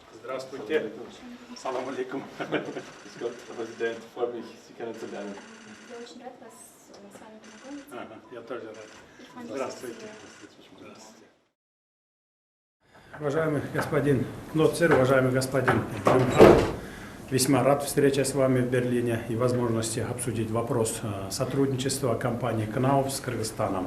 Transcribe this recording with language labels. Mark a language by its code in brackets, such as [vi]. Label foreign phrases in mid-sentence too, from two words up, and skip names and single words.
[ru] Здравствуйте. [ar] سلام عليكم. [de] Gott, Präsident, freut mich, Sie kennenzulernen. [ru] Я очень рад вас с вами познакомиться. Я тоже рад. Здравствуйте. Здравствуйте. Уважаемый господин Кноцер, уважаемый господин Блюмхард, весьма рад встрече с вами в Берлине и возможности обсудить вопрос сотрудничества компании КНАУФ с Кыргызстаном.